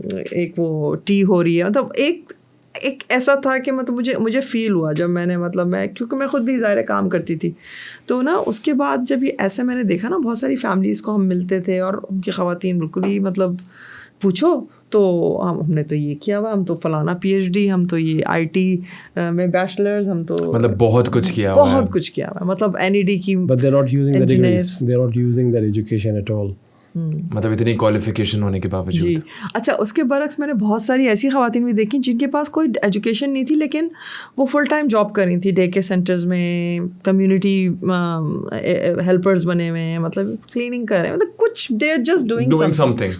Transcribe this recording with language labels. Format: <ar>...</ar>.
<ur>ایک وہ ٹی ہو رہی ہے، مطلب ایک ایسا تھا کہ مطلب مجھے فیل ہوا جب میں نے مطلب میں کیونکہ میں خود بھی ظاہر کام کرتی تھی تو نا اس کے بعد جب یہ ایسے میں نے دیکھا نا بہت ساری فیملیز کو ہم ملتے تھے اور ان کی خواتین بالکل ہی مطلب پوچھو تو ہم نے تو یہ کیا ہوا، ہم تو فلانا PhD، ہم تو یہ IT میں بیچلرز، ہم تو مطلب بہت کچھ کیا ہوا مطلب NED کی.</ur> <en>But they're not using the degrees, they're not using their education at all.</en> <ur>مطلب اتنی کوالیفیکیشن ہونے کے باوجود. جی اچھا، اس کے برعکس میں نے بہت ساری ایسی خواتین بھی دیکھیں جن کے پاس کوئی ایجوکیشن نہیں تھی لیکن وہ فل ٹائم جاب کر رہی تھی، ڈے کیئر سینٹرز میں کمیونٹی ہیلپرز بنے ہوئے ہیں، مطلب کلیننگ کر رہے ہیں، مطلب کچھ</ur> <en>They are just doing something.</en>